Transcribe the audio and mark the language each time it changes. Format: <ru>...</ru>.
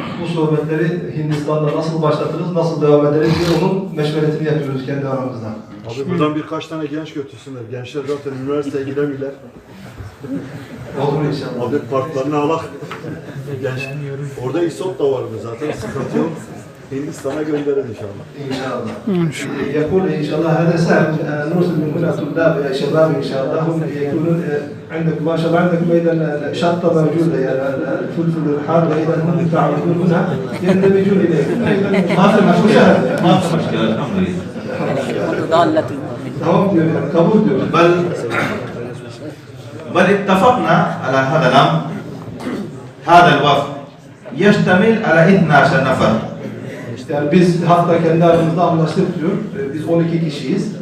<tr>Bu sohbetleri Hindistan'da nasıl başlatırız, nasıl devam ederiz diye onun meşveretini yapıyoruz kendi aramızda. Abi buradan birkaç tane genç götürsünler. Gençler zaten üniversiteye gidemiyorlar. Olur inşallah. Abi parklarını alak. Genç. Orada İSOP da var mı zaten? Sıkıntı yok. Hindistan'a gönderin inşallah. İnşallah.</tr> <ar>يقول إن شاء الله هذا سهل نرسل من هنا طلاب يا شباب إن شاء الله هم يكونون عندكم ما شاء الله عندكم أيضا شطة موجودة يعني الفلفل الحار وأيضا هم تعرفون هنا يندمجون إليكم أيضا ما في مشكلة الحمد لله. ضالة</ar> <tr>tamam diyor yani kabul diyor.</tr> <ar>بل اتفقنا على هذا الأمر. هذا الوفد يشتمل على 12 نفر.</ar> <tr>Yani biz hatta kendi aramızda anlaştık diyor. Biz 12 kişiyiz.</tr>